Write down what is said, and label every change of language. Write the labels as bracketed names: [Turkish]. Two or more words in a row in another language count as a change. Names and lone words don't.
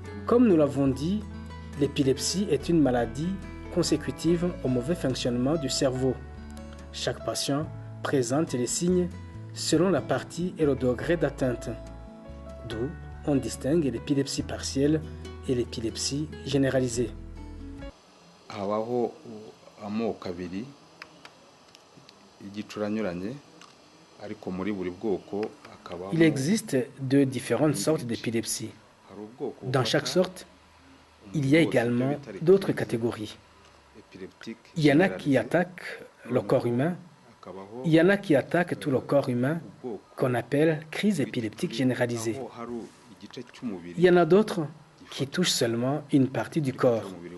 [French] Comme nous l'avons dit, l'épilepsie est une maladie consécutive au mauvais fonctionnement du cerveau. Chaque patient présente les signes selon la partie et le degré d'atteinte. D'où on distingue l'épilepsie partielle et l'épilepsie généralisée. [Kinyarwanda] habaho amoko abiri y'igicura anyuranye ariko muri buri bwoko akabaho [French] Il existe deux différentes sortes d'épilepsie. [Kinyarwanda] hari ubwoko [French] Dans chaque sorte, il y a également d'autres catégories. Il y en a qui attaquent le corps humain, il y en a qui attaquent tout le corps humain, qu'on appelle crise épileptique généralisée. Il y en a d'autres qui touchent seulement une partie du corps.